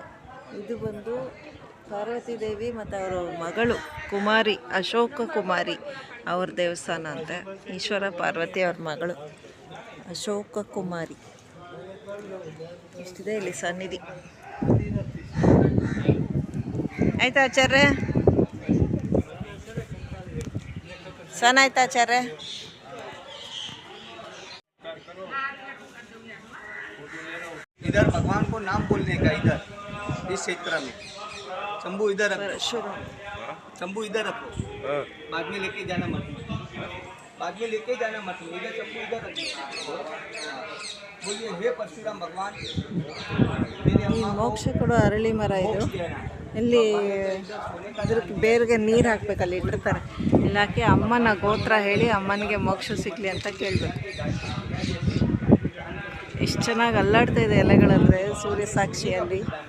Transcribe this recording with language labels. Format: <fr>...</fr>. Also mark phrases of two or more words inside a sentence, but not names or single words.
<kn>ಇದು ಬಂದು ಪಾರ್ವತಿ ದೇವಿ ಮತ್ತು ಅವರ ಮಗಳು ಕುಮಾರಿ, ಅಶೋಕ ಕುಮಾರಿ ಅವ್ರ ದೇವಸ್ಥಾನ ಅಂತೆ. ಈಶ್ವರ ಪಾರ್ವತಿ ಅವ್ರ ಮಗಳು ಅಶೋಕ ಕುಮಾರಿ. ಇಷ್ಟಿದೆ ಇಲ್ಲಿ ಸನ್ನಿಧಿ. ಆಯ್ತಾ ಆಚಾರ್ಯ? सन आयता आचार्य?</kn> <hi>इधर भगवान को नाम बोलने का, इधर इस क्षेत्र में। शंभू इधर रखो, शंभू इधर रखो, बाद में लेके जाना मत, बाद में लेके जाना मत, इधर शंभू इधर रखो। बोलिए हे परशुराम भगवान,</hi> <kn>ಈ ಮೋಕ್ಷ ಕೊಡೋ ಅರಳಿ ಮರ ಇದು. ಇಲ್ಲಿ ಅದಕ್ಕೆ ಬೇರ್ಗೆ ನೀರು ಹಾಕ್ಬೇಕಲ್ಲಿ ಇಟ್ಟಿರ್ತಾರೆ. ಇಲ್ಲಿ ಹಾಕಿ ಅಮ್ಮನ ಗೋತ್ರ ಹೇಳಿ ಅಮ್ಮನಿಗೆ ಮೋಕ್ಷ ಸಿಗಲಿ ಅಂತ ಕೇಳಬೇಕು. ಎಷ್ಟು ಚೆನ್ನಾಗಿ ಅಲ್ಲಾಡ್ತಾ ಇದೆ ಎಲೆಗಳಂದರೆ ಸೂರ್ಯ ಸಾಕ್ಷಿಯಲ್ಲಿ.</kn>